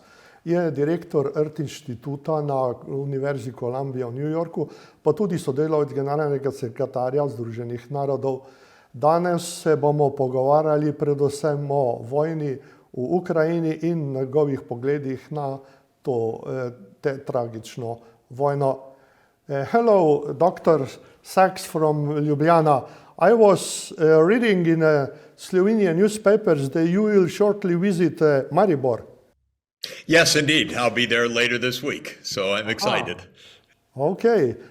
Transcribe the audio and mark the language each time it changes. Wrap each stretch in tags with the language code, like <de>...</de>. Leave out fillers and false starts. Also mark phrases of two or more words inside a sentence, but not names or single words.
<sl>Je direktor Earth inštituta na Univerzi Columbia v New Yorku, pa tudi sodelavec generalnega sekretarja Združenih narodov. Danes se bomo pogovarjali predvsem o vojni v Ukrajini in njegovih pogledih na te tragično vojno.</sl> <en>Hello, Dr. Sachs from Ljubljana. I was reading in Slovenian newspapers that you will shortly visit Maribor. Yes, indeed. I'll be there later this week, so I'm excited. Okay.</en>